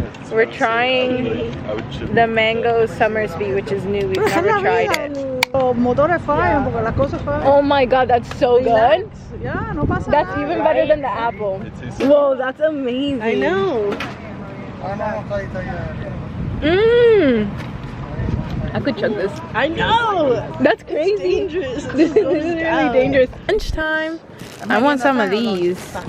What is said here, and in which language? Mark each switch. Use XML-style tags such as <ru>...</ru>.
<en>We're trying the mango Summersby, which is new. We've never tried it.</en> <es>Los motores fallan porque las cosas fallan.</es> <en>Oh my god, that's so good.</en> <es>Ya, no pasa</es> <en>That's</en> <es>nada.</es> <en>even better than the apple. Whoa, that's amazing. I know. Mmm. I could chug this. I know. That's crazy. Dangerous. This is really dangerous. Lunchtime. I want some of these.</en>